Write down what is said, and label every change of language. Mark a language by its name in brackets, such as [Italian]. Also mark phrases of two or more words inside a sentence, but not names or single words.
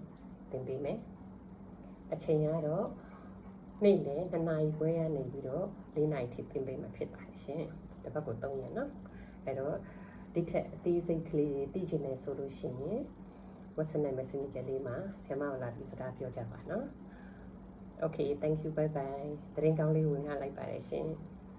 [Burmese] သင်ပေးမယ်အချိန်ကတော့နေ့လယ်2 နာရီခွဲရနေပြီးတော့4 နာရီထိသင်ပေးမှာဖြစ်ပါတယ်ရှင်တစ်ပတ်ကို3ရက်နော်အဲ့တော့ဒီထက်အသေးစိတ်ကလေးသိချင်တယ်ဆိုလို့ရှိရင် WhatsApp နဲ့ Messenger လေးမှာဆရာမကိုလာပြီးစကားပြောကြပါနော် [English] Okay thank you bye bye [Burmese] သတင်းကောင်းလေးဝင်လာလိုက်ပါတယ်ရှင်